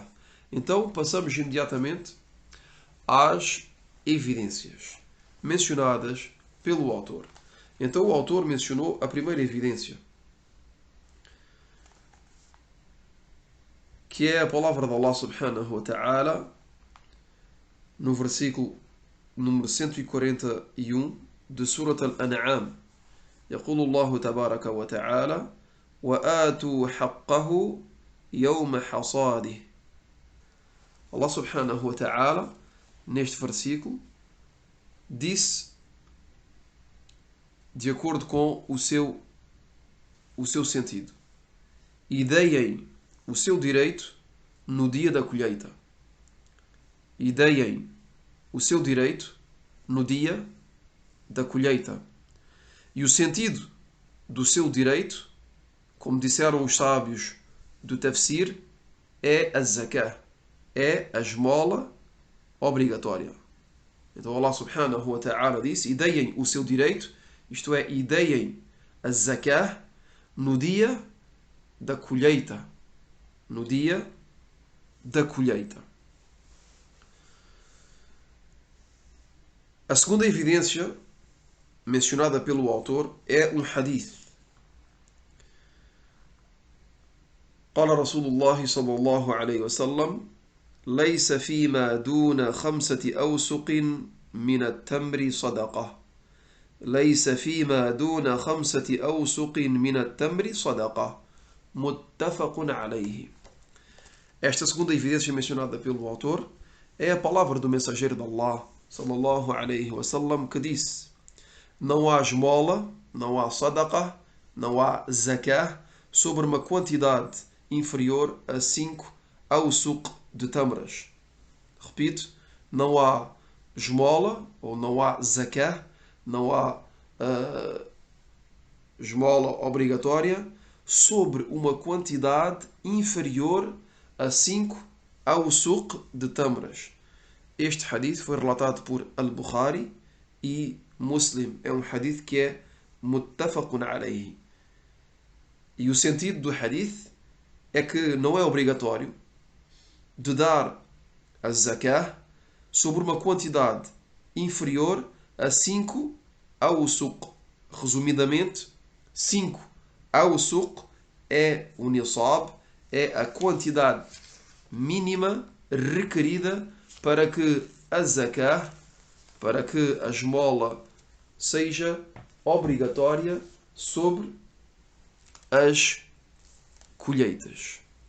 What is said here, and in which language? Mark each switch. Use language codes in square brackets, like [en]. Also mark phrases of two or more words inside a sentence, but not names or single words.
[pt] Então passamos imediatamente às evidências mencionadas pelo autor. Então o autor mencionou a primeira evidência, que é a palavra de Allah [ar] سبحانه وتعالى [pt] no versículo número 141 de Surat Al-An'am. [ar] يقول الله تبارك وتعالى وآتوا حقه يوم حصاده. الله سبحانه وتعالى, [pt] neste versículo, disse de acordo com o seu sentido: e deem o seu direito no dia da colheita. E deem o seu direito no dia da colheita. E o sentido do seu direito, como disseram os sábios do tafsir, é a zakah, é a esmola obrigatória. Então Allah [ar] سبحانه وتعالى [pt] disse: e deem o seu direito, isto é, e deem a zakah no dia da colheita. No dia da colheita. A segunda evidência mencionada pelo autor é um hadith. [ar] قال رسول الله صلى الله عليه وسلم ليس فيما دون 5 أوسق من التمر صدقة ليس فيما دون 5 أوسق من التمر صدقة متفق عليه. [pt] Esta segunda evidência mencionada pelo autor é a palavra do mensageiro de Allah [ar] صلى الله عليه وسلم, [pt] que disse: não há esmola, não há sadaqah, não há zakah sobre uma quantidade inferior a 5 awsuq de tâmaras. Repito, não há esmola ou não há zakah, não há esmola obrigatória sobre uma quantidade inferior a 5 awsuq de tâmaras. Este hadith foi relatado por Al-Bukhari e Muslim. É um hadith que é [ar] متفق عليه. [pt] E o sentido do hadith é que não é obrigatório de dar a zakah sobre uma quantidade inferior a 5 awsuq. Resumidamente, 5 awsuq é o nisab, é a quantidade mínima requerida para que a zakah, para que a esmola seja obrigatória sobre as colheitas.